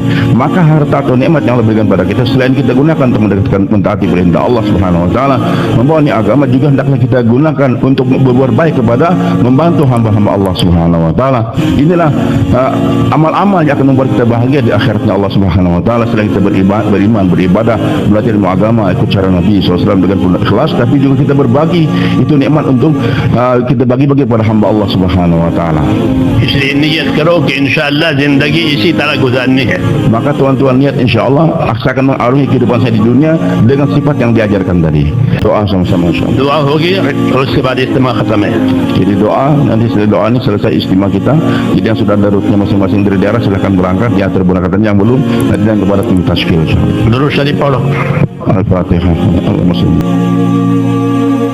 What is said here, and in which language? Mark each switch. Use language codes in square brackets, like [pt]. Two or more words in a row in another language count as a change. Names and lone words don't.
[id] Maka harta atau nikmat yang Allah berikan kepada kita selain kita gunakan untuk mentaati perintah Allah [ar] سبحانه وتعالى, [id] membawa ini agama, juga hendaklah kita gunakan untuk berbuat baik kepada membantu hamba-hamba Allah [ar] سبحانه وتعالى. [id] Inilah amal-amal yang akan membuat kita bahagia di akhiratnya Allah [ar] سبحانه وتعالى. [id] Selain kita beriman, beribadah, belajar ilmu agama, ikut cara Nabi SAW dengan penuh ikhlas, tapi juga kita berbagi itu nikmat untuk kita bagi-bagi kepada hamba Allah [ar] سبحانه وتعالى. [hi] इसलिए नियत करो कि इंशाअल्लाह जिंदगी इसी तरह गुजारनी है. [id] Maka tuan-tuan niat insyaallah akan mengarungi kehidupan saya di dunia dengan sifat yang diajarkan tadi. Doa sama-sama insyaallah. [hi] दुआ होगी और उसके बाद इज्तिमा खत्म है. [id] Jadi doa, nanti setelah doa ini selesai istimewa kita. Jadi yang sudah ada rutenya masing-masing dari daerah silakan berangkat, yang terberangkatan yang belum nanti dan kepada tim tashkil. [hi] दुरूद शरीफ पढ़ो. [ar] الفاتحة. اللهم صلِّ.